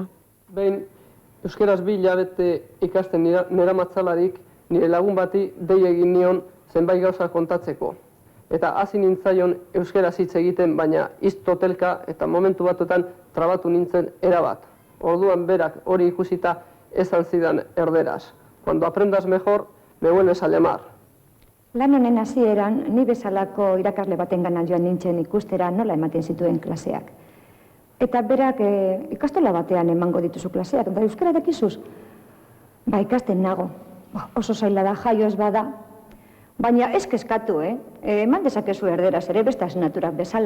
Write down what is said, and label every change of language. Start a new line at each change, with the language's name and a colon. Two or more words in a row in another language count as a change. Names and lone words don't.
Basque: Behin, euskeraz 2 hilabete ikasten neramatzalarik, nire lagun bati dei egin nion zenbait gauza kontatzeko. Eta hasi nintzaion euskeraz hitz egiten, baina totelka eta momentu batuetan trabatu nintzen erabat. Orduan berak hori ikusita esan zidan erderaz.
Spanish: Cuando aprendas mejor, me vuelves a llamar.
Basque: Lan honen hasieran, ni bezalako irakasle batengana joan nintzen ikustera nola ematen zituen klaseak. Eta berak ikastola batean emango dituzu klaseak, da euskara dakizuz? Ba, ikasten nago. Oso zaila da, jaio ez bada. Baina ez kezkatu, eman dezakezu erderaz ere beste asignatura bezala.